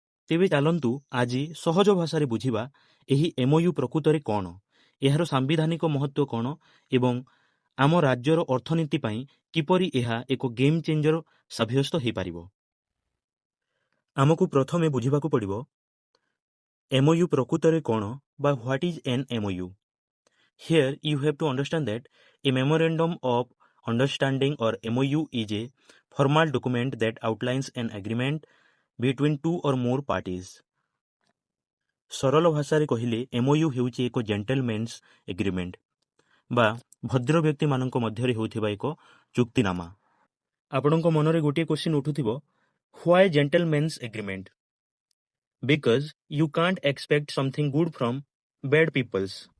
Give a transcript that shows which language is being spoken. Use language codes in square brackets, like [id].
[or] ତେବେ ଚାଲନ୍ତୁ ଆଜି ସହଜ ଭାଷାରେ ବୁଝିବା ଏହି ଏମ୍ଓୟୁ ପ୍ରକୃତରେ କ'ଣ, ଏହାର ସାମ୍ବିଧାନିକ ମହତ୍ତ୍ୱ କ'ଣ ଏବଂ ଆମ ରାଜ୍ୟର ଅର୍ଥନୀତି ପାଇଁ କିପରି ଏହା ଏକ ଗେମ୍ ଚେଞ୍ଜର ସାବ୍ୟସ୍ତ ହୋଇପାରିବ। ଆମକୁ ପ୍ରଥମେ ବୁଝିବାକୁ ପଡ଼ିବ ଏମ୍ଓୟୁ ପ୍ରକୃତରେ କ'ଣ ବା [en] What is an MOU. Here you have to understand that a memorandum of understanding or MOU is a formal document that outlines an agreement between two or more parties. [or] ସରଳ ଭାଷାରେ କହିଲେ MOU ହେଉଛି ଏକ ଜେଣ୍ଟଲମ୍ୟାନ୍ସ agreement ବା ଭଦ୍ର ବ୍ୟକ୍ତିମାନଙ୍କ ମଧ୍ୟରେ ହେଉଥିବା ଏକ ଚୁକ୍ତିନାମା। ଆପଣଙ୍କ ମନରେ ଗୋଟିଏ question ଉଠୁଥିବ, [en] Why gentleman's agreement? Because you can't expect something good from bad peoples.